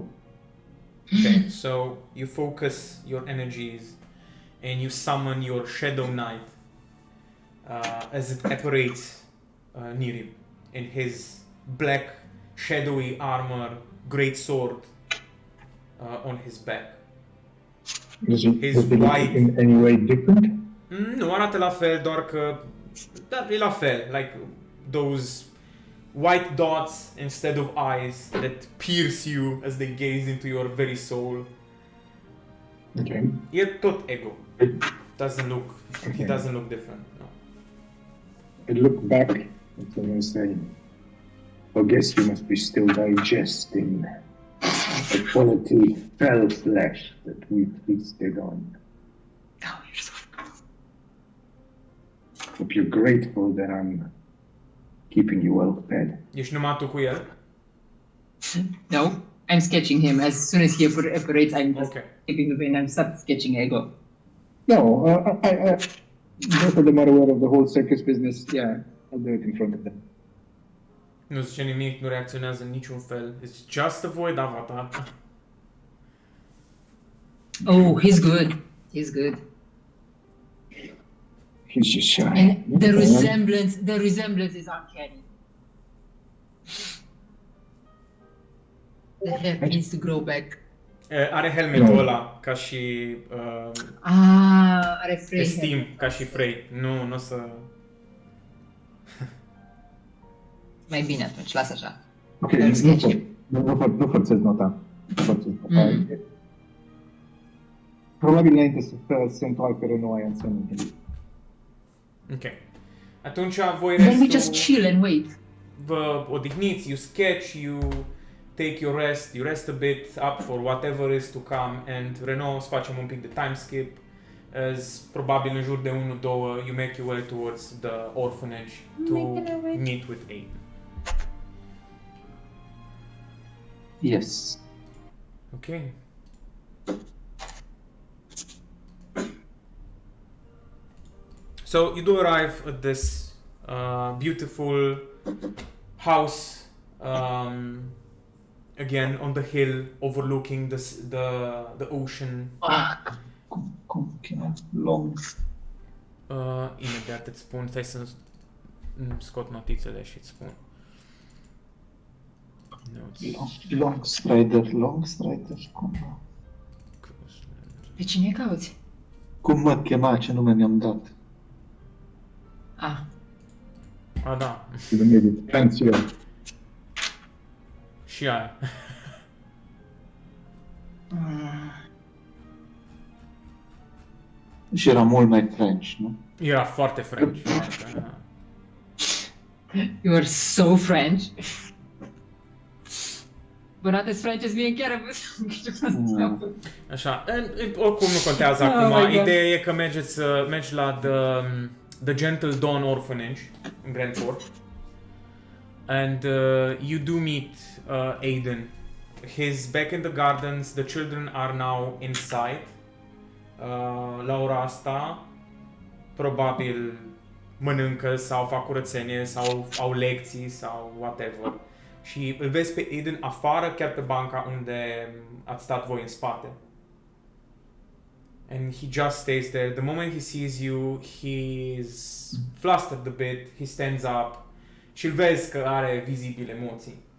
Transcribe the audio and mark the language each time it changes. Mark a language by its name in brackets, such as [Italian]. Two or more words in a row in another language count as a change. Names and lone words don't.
[English] Okay, so you focus your energies and you summon your Shadow Knight as it apparates near you in his black shadowy armor, great sword on his back. Does he, His does he look white- in any way different? [Romanian] Nu arată la fel, doar că da, e la fel, [English] like those white dots instead of eyes that pierce you as they gaze into your very soul. Okay. [Romanian] E tot [English] ego. Doesn't look. He Okay. doesn't look different. No. I look back at him and say, I guess you must be still digesting the quality fell flesh that we feasted on. Oh, you're so. Hope you're grateful that I'm keeping you well fed. [Romanian] Ești numai tu cu el? [English] No, I'm sketching him. As soon as he operates, I'm just Okay. keeping the vein. I'm start sketching Ego. No, both of them are aware of the whole circus business. Yeah, I'll do it in front of them. [Romanian] Nu zice nimic, nu reacționează în niciun fel. [English] It's just a void avatar. Oh, he's good. He's good. He's just shy. And the resemblance is uncanny. The hair needs to grow back. [Romanian] Are helmetul ăla, ca și Are Frey. Esteem, ca și Frey. Nu o să... Mai bine atunci, lasă așa. Ok, Îl sketch. nu forțez nota. Probabil înainte să se întoarcă Renault aia în sănătate. Ok. Atunci voi [English] Then we [Romanian] restul... [English] just chill and wait. [Romanian] Vă odihniți, [English] you sketch, you take your rest, you rest a bit up for whatever is to come, and Renault, [Romanian] o să facem un pic de [English] time skip, [Romanian] as probabil în jur de 1-2 [English] you make your way towards the orphanage to meet with Aiden. Yes. Okay. So you do arrive at this beautiful house, again on the hill overlooking the ocean. [Romanian] Cum cheamă? Long. Imediat îți spun, stai să scot notițele și îți spun. Long Strider. Cum? Pe cine cauți? Cum mă chema? Ce nume mi-am dat? Ah, Da. Fancy. Și aia. Și era mult mai French, nu? Era foarte French. [English] you are so French. But not as French as me and Kara, but... [Romanian] Așa, oricum nu contează [English] Oh [Romanian] acum. [English] my God. [Romanian] Ideea e că mergi la the Gentle Dawn Orphanage în Brentford. [English] And you do meet Aiden. He's back in the gardens, the children are now inside. [Romanian] La ora asta, probabil mănâncă sau fac curățenie sau au lecții sau whatever. Și îl vezi pe Aiden afară, chiar pe banca unde ați stat voi în spate. [English] And he just stays there. The moment he sees you, he's flustered a bit, he stands up [Romanian] și îl vezi că are vizibil emoții.